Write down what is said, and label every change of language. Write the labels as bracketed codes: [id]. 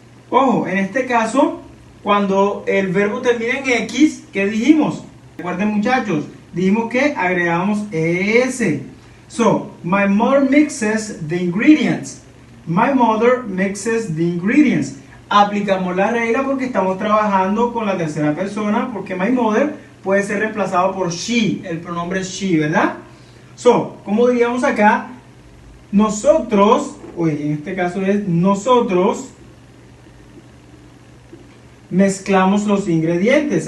[es] Ojo, en este caso, cuando el verbo termina en X, ¿qué dijimos? Recuerden, muchachos, dijimos que agregamos ES. [en] So, my mother mixes the ingredients. My mother mixes the ingredients. [es] Aplicamos la regla porque estamos trabajando con la tercera persona, porque [en] my mother [es] puede ser reemplazado por she, el pronombre she, ¿verdad? So, como diríamos acá, nosotros, en este caso es nosotros, mezclamos los ingredientes.